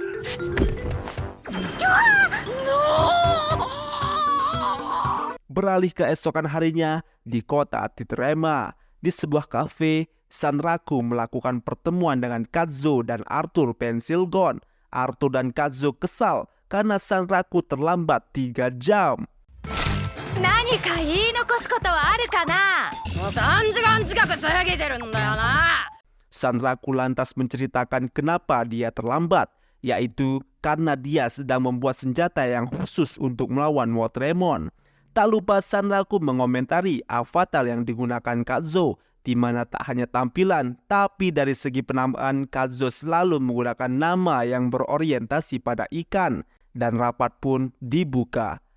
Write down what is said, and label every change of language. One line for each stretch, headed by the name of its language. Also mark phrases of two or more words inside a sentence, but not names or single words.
Indonesian: Beralih keesokan harinya di kota Titrema, di sebuah kafe, Sanraku melakukan pertemuan dengan Kazuo dan Arthur Pensilgon. Arthur dan Kazuo kesal karena Sanraku terlambat 3 jam.
Japanese: 何か言い残すことはあるかな。もう3時間近く過ぎてるんだよな。
Indonesian: Sanraku lantas menceritakan kenapa dia terlambat, yaitu karena dia sedang membuat senjata yang khusus untuk melawan Wateremon. Tak lupa Sanraku mengomentari avatar yang digunakan Kazuo, di mana tak hanya tampilan, tapi dari segi penamaan Kazuo selalu menggunakan nama yang berorientasi pada ikan, dan rapat pun dibuka.